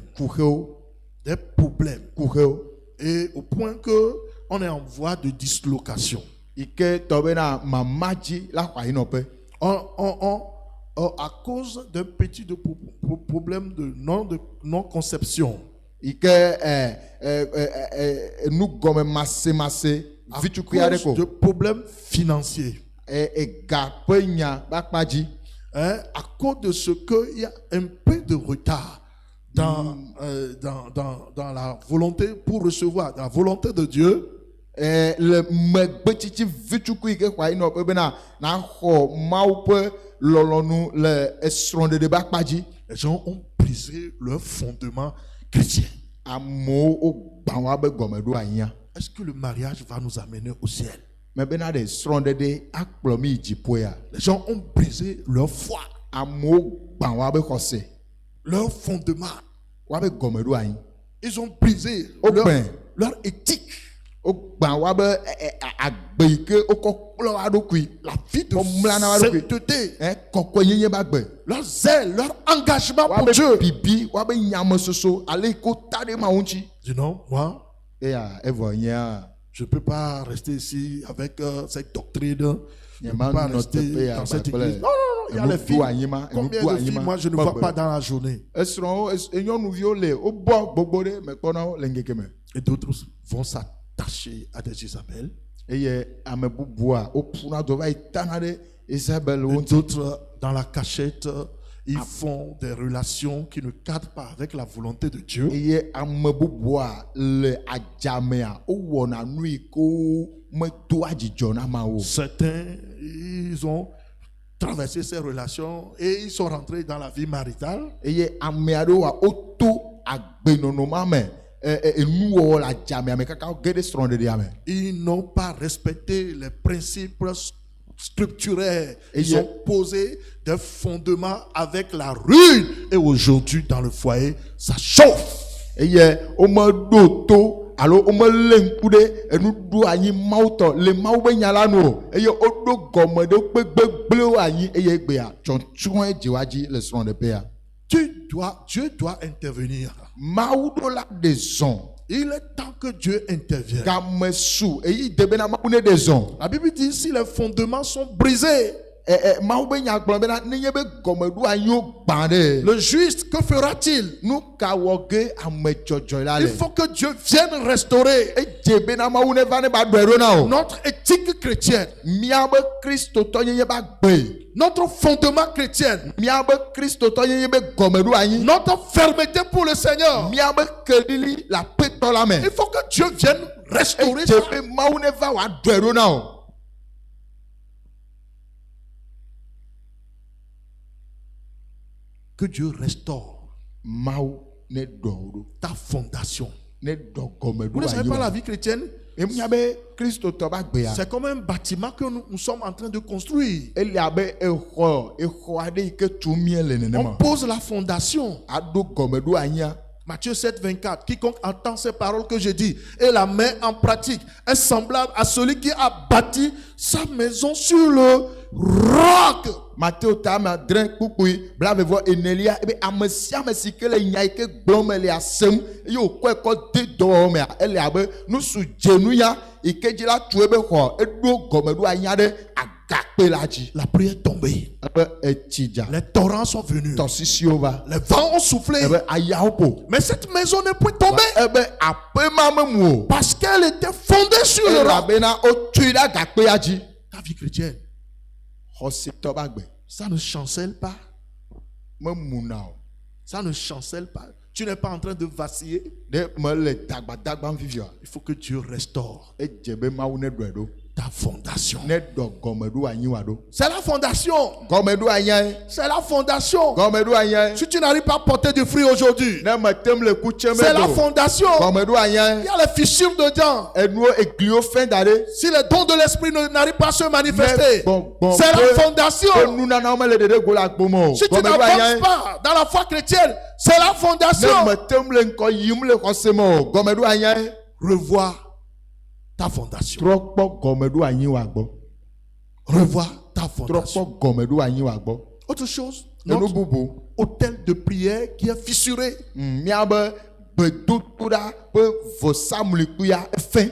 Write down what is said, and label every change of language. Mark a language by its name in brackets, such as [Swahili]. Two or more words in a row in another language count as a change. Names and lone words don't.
[Ewe] kuxewo [French] Des problèmes. [Ewe] kuxewo [French] Et au point que on est en voie de dislocation. [Ewe] yi ke tɔ bena mama dzi la xɔ ayinɔƒe [French] À cause d'un petit problème de non-conception. [Ewe] yi ke nugɔme masemase [French] À [Ewe] vitukui aɖe [French] cause de [Ewe] ko [French] problèmes financiers. [Ewe] ega ƒe nya ƒe akpadzi [French] Hein, à cause de ce qu'il y a un peu de retard dans la volonté pour recevoir, dans la volonté de Dieu. [Ewe] le megbetsitsi vitukui ke xɔ ayinɔƒe bena naxɔ mawu ƒe lɔlɔnu le esrɔ̃ɖeɖe ƒe akpadzi [French] Les gens ont brisé leur fondement chrétien. [Ewe] amewo wogbã woabe gɔmeɖo anyia [French] Est-ce que le mariage va nous amener au ciel? [Ewe] me bena ɖe srɔ̃ɖeɖe akplɔ mi yi dziƒoea [French] Les gens ont brisé leur foi, [Ewe] amewo gbã woabe xɔse [French] leur fondement. [Ewe] woabe gɔmeɖo anyi [French] Ils ont brisé Au leur, pain. leur éthique, [Ewe] wogbã woabe agbe yi ke wokɔ kplɔ wa ɖokui [French] la vie de Comme la- sainteté, [Ewe] kɔkɔenyenye ƒe agbe [French] leur zèle, leur engagement pour [Ewe] woabe [French] Dieu. [Ewe] bibi woabe nyamesoso ale yi ke wota ɖe mawu ŋuti [French] Dis non, moi, [Ewe] eya evɔ nyea [French] je ne peux pas rester ici avec cette doctrine. Je ne peux [Ewe] Nyama [French] pas [Ewe] nɔ [French] rester [Ewe] teƒe [French] dans [Ewe] ya [French] cette [Ewe] kple [French] église. Non, il y a les [Ewe] enuku [French] filles. [Ewe] anyima [French] Combien [Ewe] enuku [French] de filles, [Ewe] anyima [French] moi, je ne [Ewe] ƒe [French] vois [Ewe] gbe. [French] pas dans la journée. [Ewe] Esrɔ̃wo nyɔnuviwo le wobɔ gbogbo ɖe mekpɔna wo le ŋkeke me [French] Et d'autres vont s'attacher à des Isabelles. [Ewe] eye ame bubua woƒuna do va yi tana ɖe Isabel wo [French] Et [Ewe] ŋuti [French] d'autres, dans la cachette, ils font des relations qui ne cadrent pas avec la volonté de Dieu. [Ewe] eye ame bubua le adzamea wowɔna nu yi ke medo adzidzɔ na ma o [French] Certains, ils ont traversé ces relations et ils sont rentrés dans la vie maritale. [Ewe] eye ame aɖewoa woto agbenɔnɔ ma me enuwɔwɔ le adzamea me kaka ge ɖe srɔ̃ɖeɖea me [French] Ils n'ont pas respecté les principes scripturaires. Ils Et ont posé des fondements avec la ruine. Et aujourd'hui, dans le foyer, ça chauffe. [Ewe] eye womeɖo to alo womelé ŋku ɖe enuɖo anyi mawu tɔ le mawu be nya la nu o eye woɖo gɔme ɖe woƒe gbegblẽwo anyi eye egbea tsɔtsrɔ̃e dziwa dzi le srɔ̃ɖeƒea [French] Dieu doit intervenir. [Ewe] mawu ɖo la ɖe zɔn [French] Il est temps que Dieu intervienne. [Ewe] game su eyi de bena mawu ne ɖe zɔn [French] La Bible dit si les fondements sont brisés, [Ewe] mawu be nya gblɔ bena nenye be gɔmeɖo anyiwo gbã ɖe [French] le juste, que fera-t-il? [Ewe] nu ka wɔ ge ame dzɔdzɔe la [French] Il [Ewe] le [French] faut que Dieu vienne restaurer [Ewe] edze bena mawu ne va ne ba ɖɔe ɖo na o [French] notre éthique chrétienne, [Ewe] míabe kristotɔ nyenye ba gbe [French] notre fondement chrétien, [Ewe] míabe kristotɔ nyenye be gɔmeɖo anyi [French] notre fermeté pour le Seigneur. [Ewe] míabe kelili le aƒetɔ la me [French] Il faut que Dieu vienne restaurer [Ewe] edze [French] ça. [Ewe] be mawu ne va wòaɖɔe ɖo na o [French] Que Dieu restaure [Ewe] Mau ne dɔwro. [French] Ta fondation. [Ewe] Ne dɔgɔmeɖo [French] Vous ne savez pas la vie chrétienne? [Ewe] Emia be Kristo tɔ ba gbea. [French] C'est comme un bâtiment que nous sommes en train de construire. [Ewe] Eli abe exɔ aɖe yi ke tum mie le [French] On [Ewe] nenema. [French] pose la fondation. [Ewe] Aɖo gɔmeɖo anyia. [French] Matthieu 7, 24. Quiconque entend ces paroles que je dis et la met en pratique est semblable à celui qui a bâti sa maison sur le roc. [Ewe] Matteo tame adre kpukpui blavevɔ enelia ebe ame sia ame si ke le nya yi ke gblɔm ele asem eye wòkɔe kɔ de dɔwɔwɔ mea ele abe nusu dzenu ya yi ke dzi la tu ebe xɔ eɖo gɔmeɖo anya ɖe agakpe la dzi. [French] La pluie est tombée. [Ewe] Ebe etsi dza. [French] Les torrents sont venus. [Ewe] Tɔsisiwo va. [French] Les vents ont soufflé. [Ewe] Ebe ayawo ƒo. [French] Mais cette maison n'est point tombée. [Ewe] Ebe aƒe ma memu o. [French] Parce qu'elle était fondée sur le roc. [Ewe] Elabena wotui ɖe agakpea dzi. [French] Ta vie chrétienne, [Ewe] Xɔsetɔ ba gbe. [French] ça ne chancelle pas. [Ewe] Memuna o. [French] Ça ne chancelle pas. Tu n'es pas en train de vaciller. [Ewe] Ɖe mele dagbadagba vivia. [French] Il faut que Dieu restaure [Ewe] Edze be Mawu ne ɖɔe ɖo. [French] ta fondation. [Ewe] Ne ɖɔ gɔmeɖo anyiwa ɖo. [French] C'est la fondation. [Ewe] Gɔmeɖo anyae. [French] C'est la fondation. [Ewe] Gɔmeɖo anyae. [French] Si tu n'arrives pas à porter du fruit aujourd'hui, [Ewe] Ne metem le kutseme [French] c'est la [Ewe] do. [French] fondation. [Ewe] Gɔmeɖo [French] Il [Ewe] anyae. [French] y a les fissures dedans. [Ewe] Enuwo egliwo fɛn da ɖe. [French] Si les dons de l'esprit n'arrivent pas à se manifester, [Ewe] Gbɔngbɔn [French] c'est la [Ewe] ƒe [French] fondation. [Ewe] nunanawo mele ɖeɖe go le agbome o. [French] Si tu [Ewe] Gɔmeɖo [French] n'avances [Ewe] anyae. [French] pas dans la foi chrétienne, c'est la [Ewe] Ne [French] fondation. [Ewe] metem le ŋkɔ yim le xɔseme o. Gɔmeɖo anyae. [French] Revois ta fondation. [Ewe] Trɔ kpɔ gɔmeɖo anyiwa gbɔ. [French] Revois ta [Ewe] Trɔ [French] fondation. [Ewe] kpɔ gɔmeɖo anyiwa gbɔ. [French] Autre chose, [Ewe] Enu [French] notre [Ewe] bubu. [French] hôtel de prière qui est fissuré. [Ewe] Miabe gbedodoɖa ƒe vɔsamlikuia efɛ.